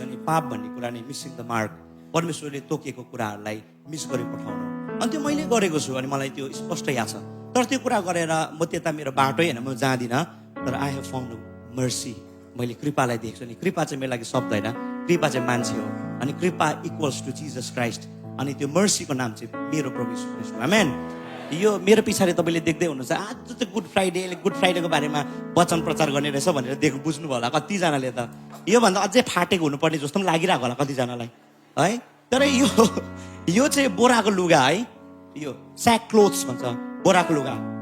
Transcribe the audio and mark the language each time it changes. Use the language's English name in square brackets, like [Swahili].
[Nepali] अनि पाप भन्ने कुरा नै [English] missing the mark, [Nepali] परमेश्वरले तोकेको कुराहरूलाई मिस गरी पठाउनु, अनि त्यो मैले गरेको छु। अनि मलाई त्यो स्पष्ट याद छ। तर त्यो कुरा गरेर म त्यता मेरो बाटो होइन, म जाँदिनँ। तर [English] I have found mercy, [Nepali] मैले कृपालाई देख्छु। अनि कृपा चाहिँ मेरो लागि शब्द होइन, कृपा चाहिँ मान्छे हो। अनि कृपा [English] Equals to Jesus Christ. [Nepali] अनि त्यो मर्सीको नाम चाहिँ मेरो प्रभु यीशु ख्रीष्ट हो। आमेन। यो मेरो पछाडि तपाईँले देख्दै हुनुहुन्छ, आज चाहिँ गुड फ्राइडेको बारेमा वचन प्रचार गर्ने रहेछ भनेर बुझ्नुभयो होला कतिजनाले। त योभन्दा अझै फाटेको हुनुपर्ने जस्तो पनि लागिरहेको होला कतिजनालाई है। तर यो चाहिँ बोराको लुगा है, यो स्याक क्लोथ्स भन्छ, बोराको लुगा।